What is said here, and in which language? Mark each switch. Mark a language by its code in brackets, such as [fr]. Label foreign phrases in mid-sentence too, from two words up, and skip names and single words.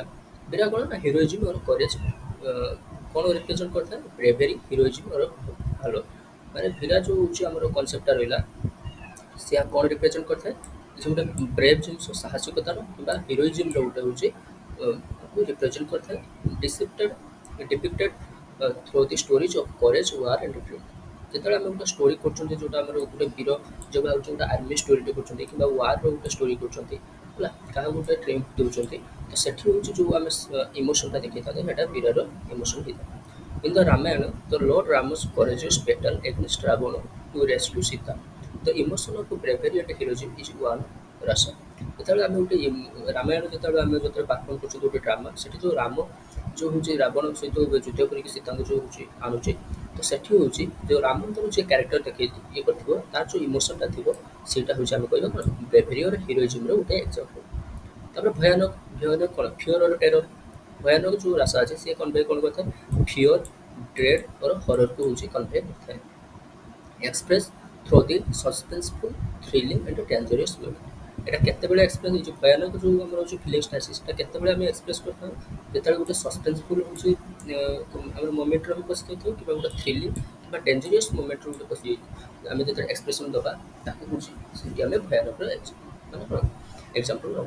[or] ବୀରା କ'ଣ ନା [en] heroism or courage [or] କ'ଣ ରିପ୍ରେଜେଣ୍ଟ କରିଥାଏ? [en] bravery, heroism or valour. [or] ମାନେ ବୀରା ଯେଉଁ ହେଉଛି ଆମର କନସେପ୍ଟଟା ରହିଲା, ସେ କ'ଣ ରିପ୍ରେଜେଣ୍ଟ କରିଥାଏ? କିଛି ଗୋଟେ ବ୍ରେଭ୍ ଜିନିଷ, ସାହସିକତାର କିମ୍ବା ହିରୋଇଜିମ୍ର ଗୋଟେ ହେଉଛି ରିପ୍ରେଜେଣ୍ଟ କରିଥାଏ। [en] ଡିପିକ୍ଟେଡ୍ through the stories of courage, war and dream. [or] ଯେତେବେଳେ ଆମେ ଗୋଟେ ଷ୍ଟୋରି କରୁଛନ୍ତି ଯୋଉଟା ଆମର ଗୋଟେ ବୀର ଯୋଉଟା ହେଉଛି ଗୋଟେ ଆର୍ମି ଷ୍ଟୋରିଟେ କରୁଛନ୍ତି କିମ୍ବା ୱାର୍ର ଗୋଟେ ଷ୍ଟୋରି କରୁଛନ୍ତି ହେଲା କାହାକୁ ଗୋଟେ ଟ୍ରିମ୍ପ ଦେଉଛନ୍ତି ତ ସେଠି ହେଉଛି ଯେଉଁ ଆମେ ଇମୋସନଟା ଦେଖେଇଥାନ୍ତି ସେଇଟା ବୀରର ଇମୋସନ ହେଇଥାଏ। [en] In the Ramayana, the Lord Rama's courageous battle against Ravana to rescue Sita. The emotion of bravery and heroism is one rasa. [or] ଯେତେବେଳେ ଆମେ ଗୋଟେ ରାମାୟଣ ଯେତେବେଳେ ପାଠନ କରୁଛୁ ଗୋଟେ ଡ୍ରାମା ସେଠି ଯେଉଁ ରାମ ଯେଉଁ ହେଉଛି ରାବଣ ସହିତ ଯୁଦ୍ଧ କରିକି ସୀତାଙ୍କୁ ଯେଉଁ ହେଉଛି ଆଣୁଛି ତ ସେଠି ହେଉଛି ଯେଉଁ ରାମଙ୍କର ଯେ କ୍ୟାରେକ୍ଟର ଦେଖେଇ ଇଏ କରିଥିବ ତାର ଯେଉଁ ଇମୋସନଟା ଥିବ ସେଇଟା ହେଉଛି ଆମେ କହିବା କ'ଣ [en] bravery or heroismର [or] ଗୋଟେ ଏକ୍ଜାମ୍ପଲ୍। ତାପରେ ଭୟାନକ ଭୟାନକ କ'ଣ [en] fear or terror [or] ଭୟାନକ ଯେଉଁ ରାସା ଅଛି ସିଏ କନଭେ କ'ଣ କରିଥାଏ [en] fear dread or horrorକୁ [or] ହେଉଛି କନଭେ କରିଥାଏ। [en] ଏକ୍ସପ୍ରେସ୍ through the suspenseful, thrilling and dangerous moment. [or] এটা କେତେବେଳେ ଏକ୍ସପ୍ରେସ୍ ହେଇଛି ଭୟାନକ ଯେଉଁ ଆମର ହେଉଛି ଫିଲିଂସଟା ଅଛି ସେଟା କେତେବେଳେ ଆମେ ଏକ୍ସପ୍ରେସ୍ କରିଥାଉ ଯେତେବେଳେ ଗୋଟେ ସସ୍ପେନ୍ସଫୁଲ୍ ହେଉଛି ଆମର ମୋମେଣ୍ଟରେ ଆମେ ପଶି ଯାଇଥାଉ କିମ୍ବା ଗୋଟେ ଥ୍ରିଲିଂ କିମ୍ବା ଡେଞ୍ଜରିୟସ୍ ମୋମେଣ୍ଟରେ ଗୋଟେ ପଶି ଯାଇଥାଉ ଆମେ ଯେତେବେଳେ ଏକ୍ସପ୍ରେସନ୍ ଦେବା ତାକୁ ହେଉଛି ସେଠି ଆମେ ଭୟାନକର ମାନେ କ'ଣ ଏକ୍ସାମ୍ପଲ୍ ନେବା।